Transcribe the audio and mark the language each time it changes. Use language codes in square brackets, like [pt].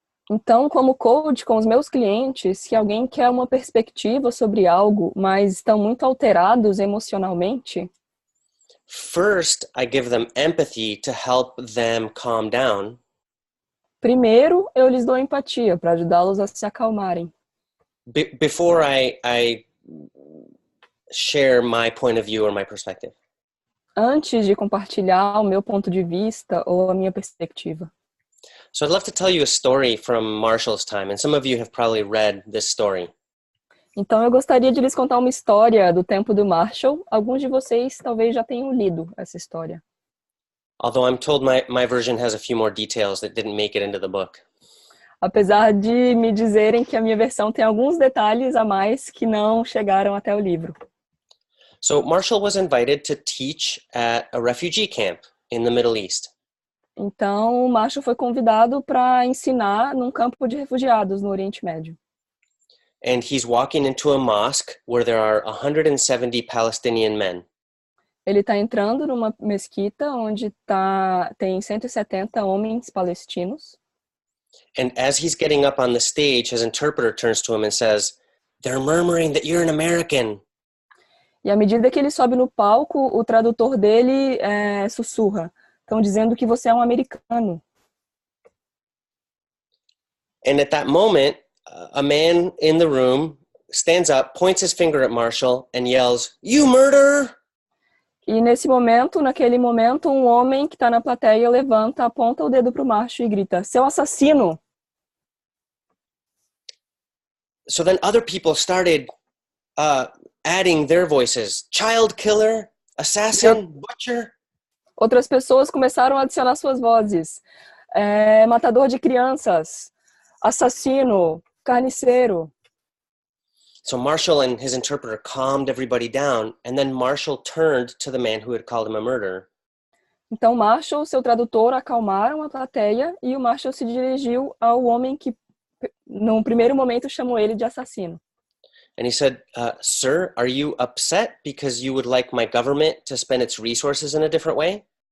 [pt] Então, como coach com os meus clientes, se alguém quer uma perspectiva sobre algo, mas estão muito alterados emocionalmente, [en] first I give them empathy to help them calm down. [pt] Primeiro, eu lhes dou empatia para ajudá-los a se acalmarem. [en] Before I share my point of view or my perspective. [pt] Antes de compartilhar o meu ponto de vista ou a minha perspectiva. [en] So I'd love to tell you a story from Marshall's time, and some of you have probably read this story. [pt] Então eu gostaria de lhes contar uma história do tempo do Marshall. Alguns de vocês talvez já tenham lido essa história. [en] Although I'm told my version has a few more details that didn't make it into the book. [pt] Apesar de me dizerem que a minha versão tem alguns detalhes a mais que não chegaram até o livro. [en] So Marshall was invited to teach at a refugee camp in the Middle East. [pt] Então, o Marshall foi convidado para ensinar num campo de refugiados no Oriente Médio. [en] And he's walking into a mosque where there are 170 Palestinian men. [pt] Ele está entrando numa mesquita onde tem 170 homens palestinos. [en] And as he's getting up on the stage, his interpreter turns to him and says, "They're murmuring that you're an American." [pt] E à medida que ele sobe no palco, o tradutor dele sussurra. Estão dizendo que você é um americano. [en] And at that moment, a man in the room stands up, points his finger at Marshall, and yells, "You murderer!" [pt] E naquele momento, um homem que está na plateia levanta, aponta o dedo para o Marshall e grita, seu assassino! [en] So then other people started adding their voices. Child killer, assassin, butcher. [pt] Outras pessoas começaram a adicionar suas vozes. Matador de crianças, assassino, carniceiro. [en] So Marshall and his interpreter calmed everybody down, and then Marshall turned to the man who had called him a murderer. [pt] Então Marshall, seu tradutor, acalmaram a plateia e o Marshall se dirigiu ao homem que, no primeiro momento, chamou ele de assassino. [en] And he said, "Sir, are you upset because you would like my government to spend its resources in a different way?"